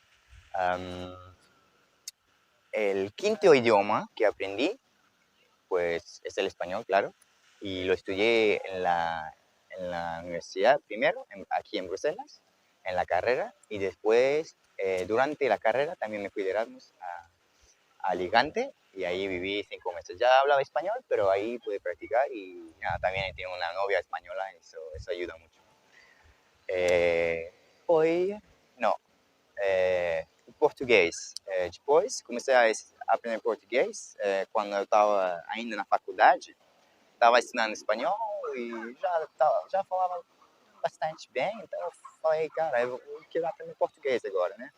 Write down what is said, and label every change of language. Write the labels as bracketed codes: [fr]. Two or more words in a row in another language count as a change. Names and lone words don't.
[es] El quinto idioma que aprendí pues es el español, claro, y lo estudié en la universidad primero, aquí en Bruselas, en la carrera, y después durante la carrera también me fui de Erasmus a Alicante y ahí viví 5 meses. Ya hablaba español, pero ahí pude practicar y también tengo una novia española, eso ayuda mucho. [pt] Português. Depois comecei a aprender português quando eu estava ainda na faculdade. Estava estudando espanhol e já falava bastante bem, então eu falei, cara, eu quero aprender português agora, né?